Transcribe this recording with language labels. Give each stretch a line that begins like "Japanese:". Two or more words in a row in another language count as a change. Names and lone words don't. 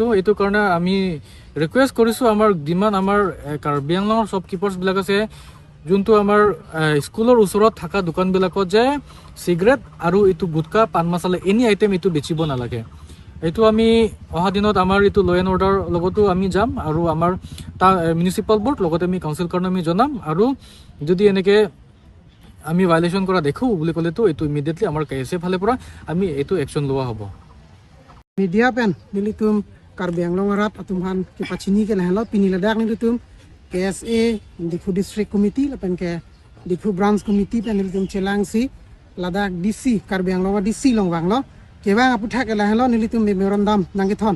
Assamese: এইটো কাৰণে আমি ৰিকুৱেষ্ট কৰিছোঁ আমাৰ যিমান আমাৰ কাৰ্বি আংলঙৰ শ্বপকিপাৰ্ছবিলাক আছে, যোনটো আমাৰ স্কুলৰ ওচৰত থকা দোকানবিলাকত যে চিগাৰেট আৰু এইটো গুটকা পাণ মছলা
English: any item
Assamese: এইটো বেচিব নালাগে। এইটো আমি অহা দিনত আমাৰ এইটো
English: law and order
Assamese: লগতো আমি যাম আৰু আমাৰ
English: municipal board
Assamese: লগতে আমি কাউন্সিল কাৰণে আমি জনাম, আৰু যদি এনেকৈ আমি ভাইলেশ্যন কৰা দেখোঁ বুলি ক'লেতো এইটো ইমিডিয়েটলি আমাৰ KSA ফালৰ পৰা আমি এইটো একশ্যন লোৱা হ'ব।
Karbi: Media pen nilitum Karbi Anglong Rat atumhan ke pachini ke lahlo pinila dak nilitum KSA Difu District Committee lapen ke Difu Branch Committee pen nilitum Chelangsi ladak DC Karbi Anglong DC longwang lo kebang aputha ke lahlo nilitum memorandum nangithon